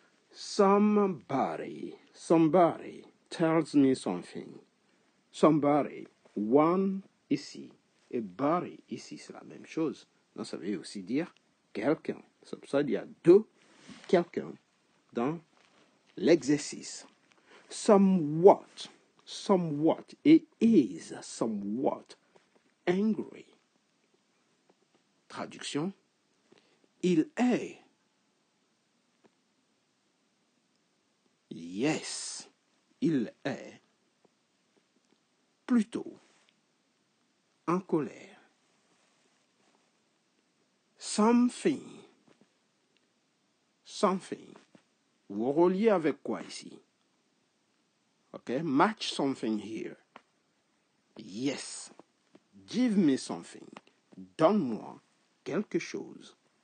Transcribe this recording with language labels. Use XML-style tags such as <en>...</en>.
<en>Somebody tells me something. Somebody, one ici.</en> <fr>Et body ici, c'est la même chose. Donc ça veut aussi dire quelqu'un. C'est pour ça qu'il y a deux quelqu'un dans l'exercice.</fr> <en>Somewhat et is somewhat angry.</en> <fr>Traduction, il est. Yes, il est plutôt en colère.</fr> <en>Something.</en> <fr>Vous reliez avec quoi ici?</fr> <en>Ok, match something here. Yes. Give me something.</en> <fr>Donne-moi quelque chose.</fr>